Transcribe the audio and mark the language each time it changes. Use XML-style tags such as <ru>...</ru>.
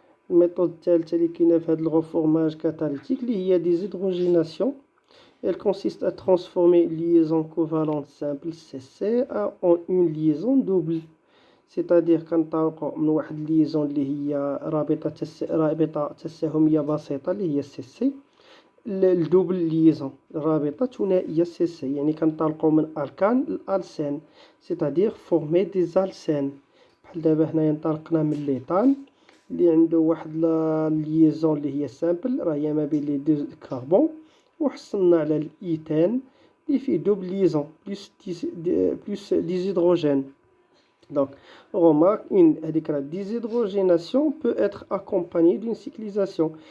<ar>الميثود الثالثه اللي كاينه في هذا الغوفورماج كاتاليتيك اللي هي دي زيدروجيناسيون.</ar> <fr>Elle consiste à transformer une liaison covalente simple CC en une liaison double.</fr> <ar>سيتادير كنطلقوا من واحد الليزون اللي هي رابطه تساهميه بسيطه اللي هي سي سي، الدوبل ليزون رابطه ثنائيه سي سي، يعني كنطلقوا من الكان لالسين، سيتادير فورمي دي زالسين. بحال دابا هنايا انطلقنا من ليتان اللي عنده واحد الليزون اللي هي سامبل راه هي ما بين لي دو كربون، وحصلنا على الايثان اللي فيه دوبل ليزون بلس دي زيدروجين.</ar> <fr>Donc, on remarque une déshydrogénation peut être accompagnée d'une cyclisation.</fr>